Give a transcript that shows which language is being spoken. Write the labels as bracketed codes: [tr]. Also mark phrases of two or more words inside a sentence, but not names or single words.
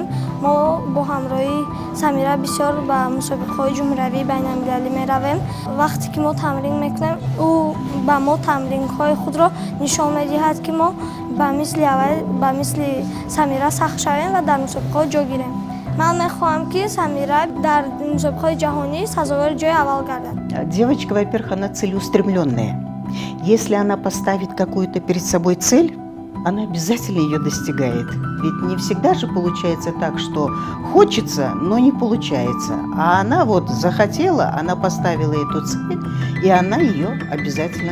[tg] мо бо ҳамроҳии Самира бисёр ба мусобиқаҳои ҷумҳуравии байналмилалӣ меравем. вақте ки мо тамрин мекунем, ӯ ба мо тамринҳои худро нишон медиҳад, ки мо ба мисли Самира сахт шавем ва дар мусобиқаҳо ҷо гирем. ман мехоҳам ки Самира дар мусобиқаҳои ҷаҳонӣ сазовори ҷои аввал гардад. [ru] Девочка, во-первых, она целеустремленная. Если она поставит какую-то перед собой цель, она обязательно ее достигает. Ведь не всегда же получается так, что хочется, но не получается. А она вот захотела, она поставила эту цель, и она ее обязательно достигает.